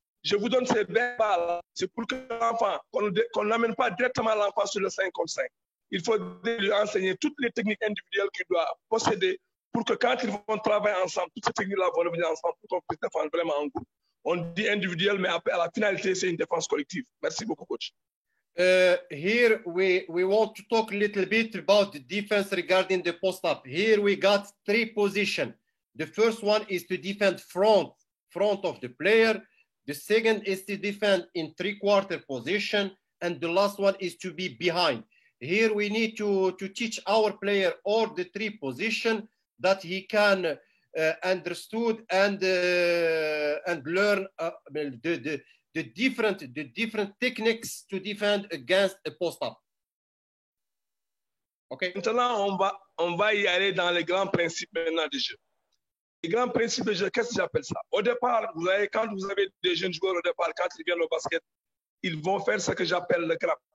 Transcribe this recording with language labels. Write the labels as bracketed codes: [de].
[fr] Je vous donne ces verbes-là, c'est pour que l'enfant, qu'on n'amène pas directement l'enfant sur le 5 contre 5. Il faut lui enseigner toutes les techniques individuelles qu'il doit posséder pour que quand ils vont travailler ensemble, toutes ces techniques-là vont revenir ensemble pour qu'on puisse défendre vraiment en groupe. On dit individuel, mais après, à la finalité, c'est une défense collective. Merci beaucoup, coach. [en] Here we want to talk a little bit about the defense regarding the post-up. Here we got 3 positions. The first one is to defend front of the player. The second is to defend in 3/4 position. And the last one is to be behind. Here we need to teach our player all the 3 positions that he can understood and learn the different techniques to defend against a post-up. Okay. [fr] Maintenant, on va y aller dans les grands principes maintenant du jeu. Les grands principes de jeu, qu'est-ce que j'appelle ça? Au départ, quand vous avez des jeunes joueurs au départ, quand ils viennent au basket, ils vont faire ce que j'appelle le grab.